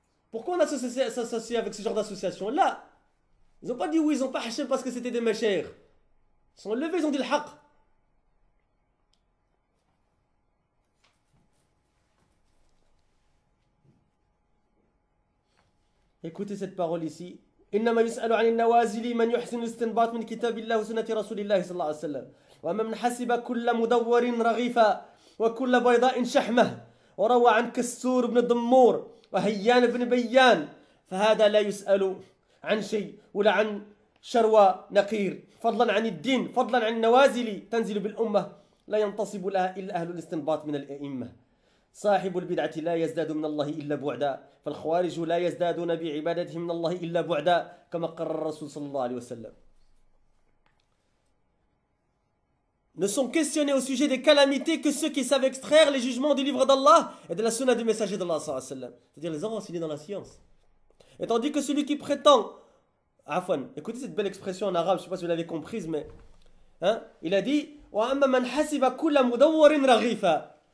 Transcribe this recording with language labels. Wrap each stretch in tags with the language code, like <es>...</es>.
<fr>Pourquoi on s'associe avec ce genre d'association? Là, ils n'ont pas dit oui, ils n'ont pas hachem parce que c'était des machères. Ils sont levés, ils ont dit le haqq. Écoutez cette parole ici.</fr> <ar>إنما يسأل عن النوازل من يحسن الاستنباط من كتاب الله وسنة رسول الله صلى الله عليه وسلم وأما من حسب كل مدور رغيفا وكل بيضاء شحمة وروى عن كسور بن ضمور وهيان بن بيان فهذا لا يسأل عن شيء ولا عن شروى نقير فضلا عن الدين فضلا عن النوازل تنزل بالأمة لا ينتصب لها إلا أهل الاستنباط من الأئمة صاحب البدعة لا يزداد من الله إلا بعدا فالخوارج لا يزدادون بعبادتهم من الله إلا بعدا كما قرر الرسول صلى الله عليه وسلم.</ar> <fr>Ne sont questionnés au sujet des calamités que ceux qui savent extraire les jugements du livre d'Allah et de la sunna du messager d'Allah, c'est-à-dire les enracinés dans la science. Et tandis que celui qui prétend, Afwan, écoutez cette belle expression en arabe, je ne sais pas si vous l'avez comprise, mais il a dit</fr> <ar>وَأَمَّا مَنْ حَسِبَ كُلَّ مُدَوَّرٍ رَغِيفًا.</ar>